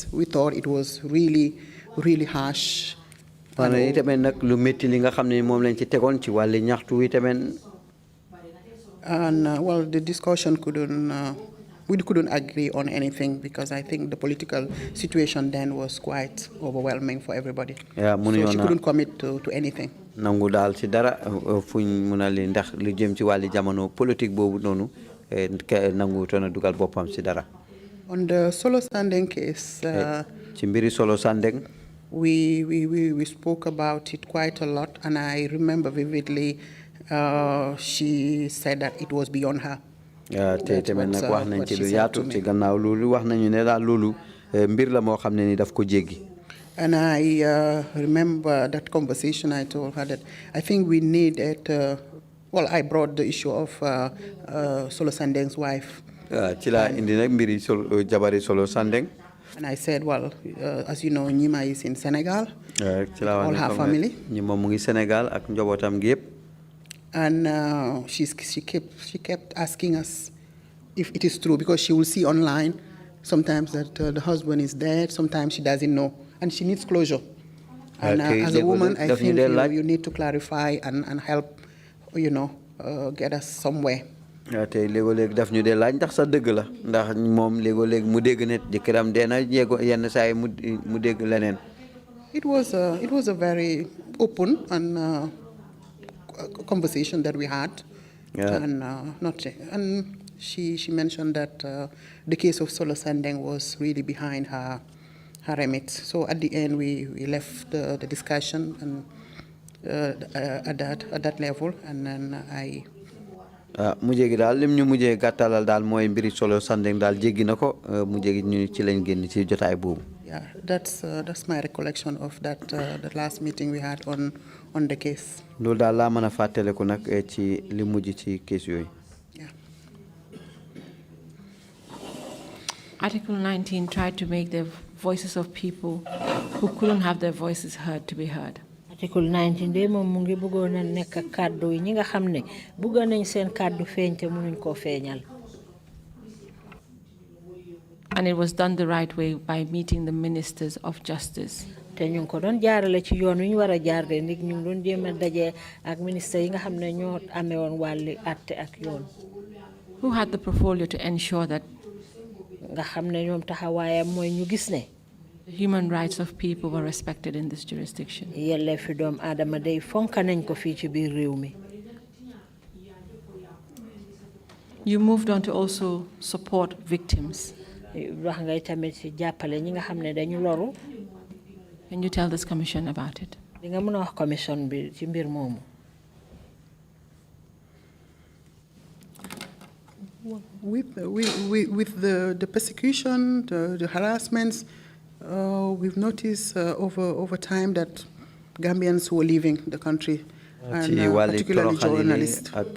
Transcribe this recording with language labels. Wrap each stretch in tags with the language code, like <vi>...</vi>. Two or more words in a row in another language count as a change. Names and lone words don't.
<en>We thought it was really, really harsh. And well, the discussion we couldn't agree on anything because I think the political situation then was quite overwhelming for everybody. Yeah, so she couldn't commit to anything.</en> <wo>Nangu dal ci dara fuñ mëna li ndax lu jëm ci wali jamono politique bobu nonu nangu tona dugal bopam ci dara.</wo> <en>On the Solo Sandeng case,</en> <wo>ci mbiri Solo Sandeng,</wo> <en>we spoke about it quite a lot, and I remember vividly she said that it was beyond her.</en> <wo>Tamit nak wax nañ ci lu yaatu ci gannaaw loolu wax nañu ne daal loolu mbir la moo xam ne ni daf ko jéggi.</wo> <en>And I remember that conversation. I told her that I think we needed. Well, I brought the issue of Solo Sandeng's wife.</en> <wo>Ci la indi nak mbiri jabari Solo Sandeng.</wo> <en>And I said, well, as you know, Nyima is in Senegal. All her family.</en> <wo>Nyima mu ngi Sénégal ak njabootam gi yépp.</wo> <en>And she kept asking us if it is true, because she will see online sometimes that the husband is dead, sometimes she doesn't know, and she needs closure. And as a woman, I think you need to clarify and help, get us somewhere.</en> <wo>Tay légo-lég daf ñu dé laaj ndax sa dëgg la ndax moom légo-lég mu dégg ne jëkkëram dee na yenn saa yi mu dégg leneen.</wo> <en>It was a very open and conversation that we had, and she mentioned that the case of Solo Sandeng was really behind her remit. So at the end, we left the discussion and at that level, and then I.</en> <wo>Mujjé gi daal lim ñu mujjé gàttalal daal mooy mbiri Solo Sandeng daal jéggi na ko mujjé gi ñu ci lañ génn ci jotaay boobu.</wo> <en>Yeah, that's my recollection of that the last meeting we had on the case.</en> <wo>Loolu daal laa mën a fàttaliku nag ci li mujj ci case yooyu.</wo> <en>Yeah. Article 19 tried to make the voices of people who couldn't have their voices heard to be heard.</en> <wo>Article 19 de moom mu ngi bëggoon a nekk kàddu yi ñi nga xam ne bëggoon nañ seen kàddu feeñ te mënuñ koo feeñal.</wo> <en>And it was done the right way by meeting the ministers of justice.</en> <wo>Te ñu ko doon jaarale ci yoon wi ñu war a jaar de nit ñu doon jéem a daje ak ministre yi nga xam ne ñoo amee woon wàlli àtte ak yoon.</wo> <en>Who had the portfolio to ensure that</en> <wo>nga xam ne ñoom taxawaayam mooy ñu gis ne</wo> <en>the human rights of people were respected in this jurisdiction?</en> <wo>yelleefi doom aadama day fonka nañ ko fii ci biir réew mi.</wo> <en>You moved on to also support victims.</en> <wo>wax ngay tamit ci jàppale ñi nga xam ne dañu loru.</wo> <en>Can you tell this commission about it?</en> <wo>Di nga mën a wax commission bi ci mbir moomu.</wo> <en>With the persecution, the harassments, We've noticed over time that Gambians who are leaving the country, and particularly journalists.</en>